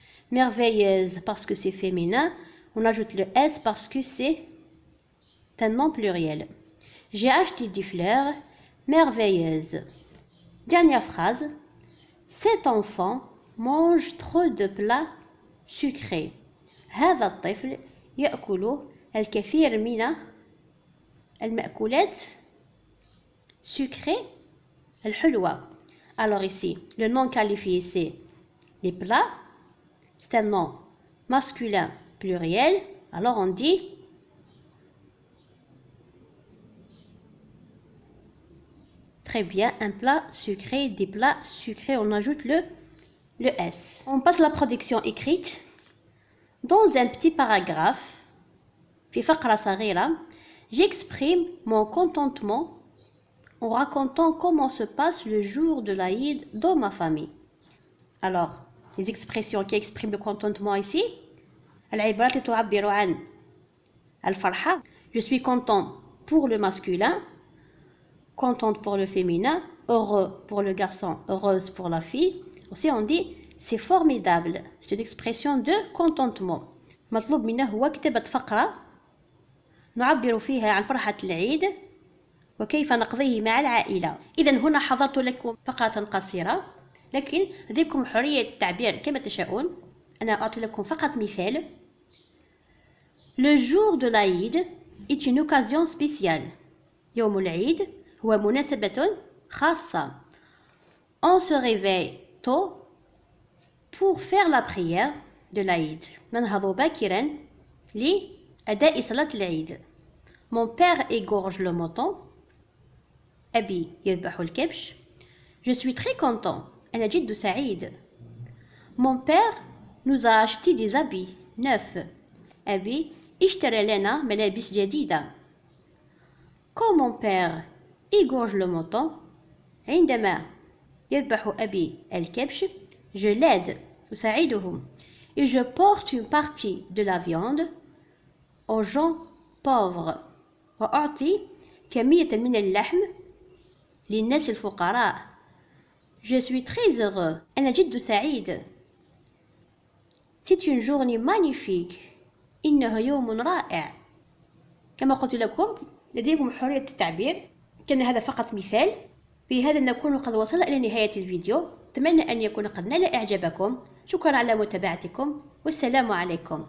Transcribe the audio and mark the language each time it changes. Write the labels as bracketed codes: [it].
[fr] Merveilleuse parce que c'est féminin. On ajoute le S parce que c'est un nom pluriel. J'ai acheté des fleurs merveilleuses. Dernière phrase. Cet enfant mange trop de plats sucrés. [ar] هذا الطفل يأكل الكثير من المأكولات sucrées الحلوة. [fr] Alors ici, le nom qualifié c'est les plats. C'est un nom masculin pluriel. Alors on dit très bien, un plat sucré, des plats sucrés, on ajoute le S. On passe à la production écrite. Dans un petit paragraphe, [ar] في فقرة صغيرة, [fr] j'exprime mon contentement en racontant comment se passe le jour de l'Aïd dans ma famille. Alors, les expressions qui expriment le contentement ici, [ar] العبارات اللي تعبر عن الفرحة. [fr] Je suis content pour le masculin, contente pour le féminin, heureux pour le garçon, heureuse pour la fille. Aussi on dit c'est formidable. C'est l'expression de contentement. [ar] مطلوب منا هو كتابة فقرة نعبر فيها عن فرحة العيد وكيف نقضيه مع العائلة. إذا هنا حضرت لكم فقرة قصيرة لكن لديكم حرية التعبير كما تشاءون. أنا أعطي لكم فقط مثال. [fr] Le jour de l'Aïd est une occasion spéciale. [ar] يوم العيد هو مناسبة خاصة. [fr] On se réveille tôt pour faire la prière de l'Aïd. [ar] ننهض باكرا لأداء صلاة العيد. [fr] Mon père égorge le mouton. [ar] أبي يذبح الكبش. [fr] Je suis très content. [ar] أنا جد سعيد. [fr] Mon père nous a acheté des habits neufs. [ar] أبي اشترى لنا ملابس جديدة. [fr] Quand mon père égorge le mouton, [ar] عندما يذبح أبي الكبش, [fr] je l'aide, [ar] أساعده. [fr] Et je porte une partie de la viande aux gens pauvres. [ar] وأعطي كمية من اللحم للناس الفقراء. [fr] Je suis très heureux. [ar] أنا جد سعيد. [fr] C'est une journée magnifique. [ar] إنه يوم رائع. كما قلت لكم لديكم حرية التعبير. كان هذا فقط مثال. بهذا نكون قد وصلنا إلى نهاية الفيديو. أتمنى أن يكون قد نال إعجابكم. شكرا على متابعتكم والسلام عليكم.